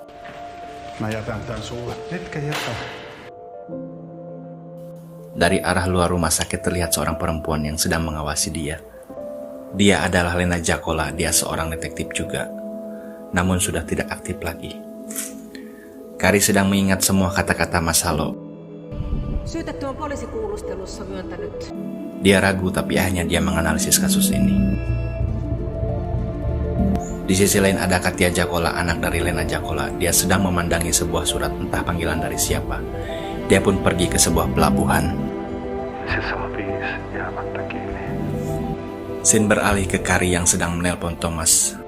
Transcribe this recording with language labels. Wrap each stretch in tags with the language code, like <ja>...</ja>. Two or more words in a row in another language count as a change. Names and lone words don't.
<id>Dari arah luar rumah sakit terlihat seorang perempuan yang sedang mengawasi dia. Dia adalah Lena Jakola, dia seorang detektif juga. Namun sudah tidak aktif lagi. Kari sedang mengingat semua kata-kata Masalo.</id> <fi>Syytetty on poliisikuulustelussa myöntänyt.</fi> <id>Dia ragu tapi akhirnya dia menganalisis kasus ini. Di sisi lain ada Katja Jakola, anak dari Lena Jakola. Dia sedang memandangi sebuah surat entah panggilan dari siapa. Dia pun pergi ke sebuah pelabuhan. Scene beralih ke Kari yang sedang menelpon Thomas.</id>